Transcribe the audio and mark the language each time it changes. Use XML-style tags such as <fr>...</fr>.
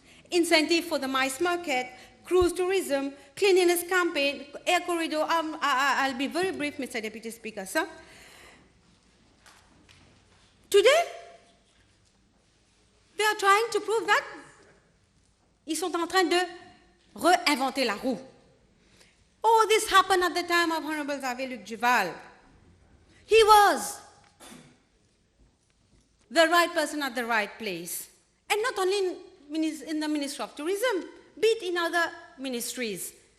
<en>Incentive for the mice market, cruise tourism, cleanliness campaign, air corridor. I'll be very brief, Mr. Deputy Speaker, sir. Today, they are trying to prove that</en> <fr>Ils sont en train de réinventer la roue.</fr> <en>Oh, this happened at the time of Honorable Xavier Luc Duval. He was the right person at the right place. And not only in the Ministry of Tourism, be it in other ministries.</en>